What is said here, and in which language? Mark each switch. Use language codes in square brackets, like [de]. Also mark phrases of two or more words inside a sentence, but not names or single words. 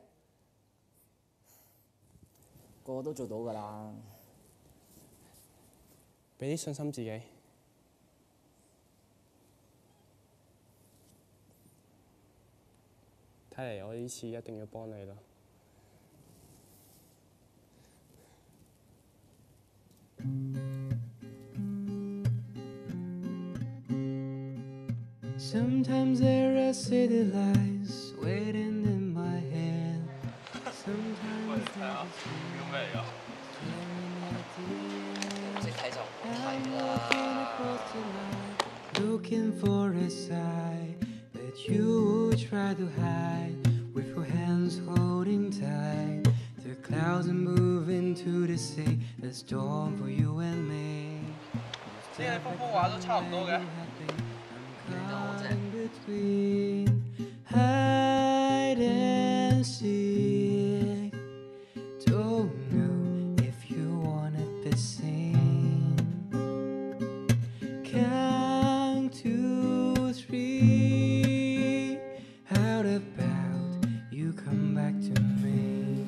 [yue] 個個都做到㗎啦。俾啲信心自己。睇嚟我呢次一定要幫你啦。 [en] Sometimes there are city lights waiting in my head. Sometimes there's [yue] 唔識睇就唔好睇啦。 [en] looking for a sign that you would try to hide with your hands holding tight. The clouds are moving to the sea, a storm for you and me. [yue] 啲你幅畫都差唔多嘅。 [en] In between hide and seek. Don't know if you wanted the same. Count to 3. How about you come back to me?